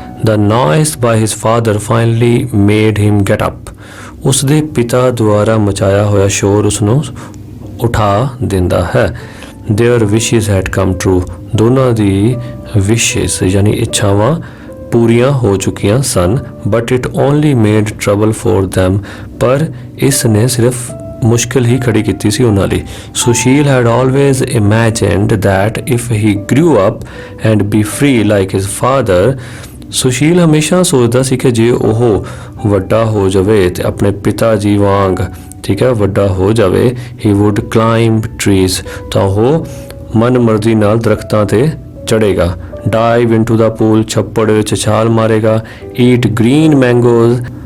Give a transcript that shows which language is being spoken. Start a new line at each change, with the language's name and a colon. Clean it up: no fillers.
English: The noise by his father finally made him get up।
Punjabi: ਉਸ ਦੇ ਪਿਤਾ ਦੁਆਰਾ ਮਚਾਇਆ ਹੋਇਆ ਸ਼ੋਰ ਉਸ ਨੂੰ ਉਠਾ ਦਿੰਦਾ ਹੈ।
English: Their wishes had come true।
Punjabi: ਦੋਨਾਂ ਦੀ ਵਿਸ਼ੇਸ ਯਾਨੀ ਇੱਛਾਵਾਂ ਪੂਰੀਆਂ ਹੋ ਚੁੱਕੀਆਂ ਸਨ।
English: But it only made trouble for them।
Punjabi: ਪਰ ਇਸ ਨੇ ਸਿਰਫ ਮੁਸ਼ਕਿਲ ਹੀ ਖੜੀ ਕੀਤੀ ਸੀ ਉਹਨਾਂ ਲਈ।
English: Sushil had always imagined that if he grew up and be free like his father।
Punjabi: Sushil ਹਮੇਸ਼ਾ ਸੋਚਦਾ ਸੀ ਕਿ ਜੇ ਉਹ ਵੱਡਾ ਹੋ ਜਾਵੇ ਤੇ ਆਪਣੇ ਪਿਤਾ ਜੀ ਵਾਂਗ ਠੀਕ ਹੈ ਵੱਡਾ ਹੋ ਜਾਵੇ
English: He would climb trees.
Punjabi: ਤਾਂ ਉਹ ਮਨ ਮਰਜ਼ੀ ਨਾਲ ਦਰਖਤਾਂ ਤੇ ਚੜ੍ਹੇਗਾ।
English: Dive into the pool.
Punjabi: ਛੱਪੜ ਵਿੱਚ ਛਾਲ ਮਾਰੇਗਾ।
English: Eat green mangoes.